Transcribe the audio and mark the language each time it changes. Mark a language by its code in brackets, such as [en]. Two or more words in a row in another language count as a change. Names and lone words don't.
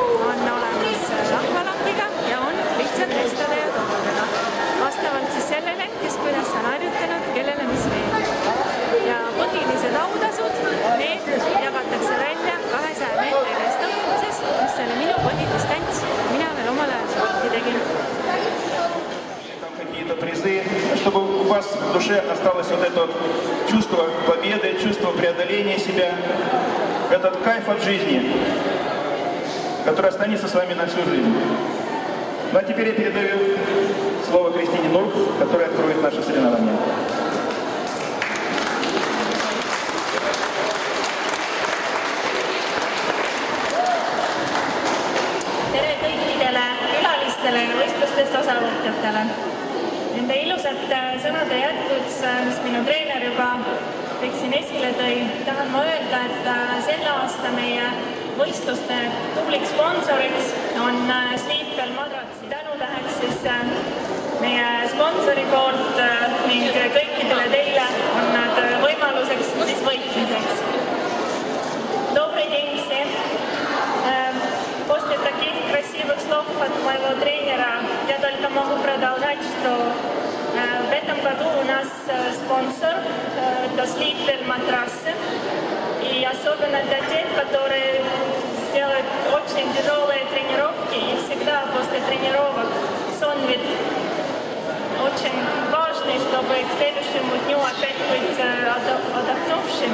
[et] On olemas rahvalangiga ja on lihtsalt ristade ja toludega. Vastavalt siis sellele, kes kuidas on harjutanud, kellele mis meeldib. Ja põhilised autasud, need jagatakse välja 200 meetri restauranguses, mis oli minu põhidistants. Mina veel omal ajal sporti tegin. [ru] Какие-то призы, чтобы у вас в душе осталось вот это вот чувство победы, чувство преодоления себя, этот кайф от жизни, который останется с вами на всю жизнь. Ну а теперь я передаю слово Кристине Нурк, которая откроет наше соревнование. [et] Tere kõikidele külalistele ja võistlustest osavõtjatele. Nende ilusate sõnade jätkuks, mis minu treener juba kõik siin esile tõi, tahan ma öelda, et selle aasta meie võistluste tubliks sponsoriks on Sleepwell Madratsi. Tänu läheks siis meie sponsori poolt ning kõikidele teile on nad võimaluseks siis võitmiseks. [ru] Добрый день всем. После таких красивых слов от моего тренера я только могу продолжать, что в этом году у нас спонсор это Sleepwell Matrasсы. И особенно для тех, которые делают очень тяжелые тренировки, и всегда после тренировок сон ведь очень важный, чтобы к следующему дню опять быть отдохнувшим.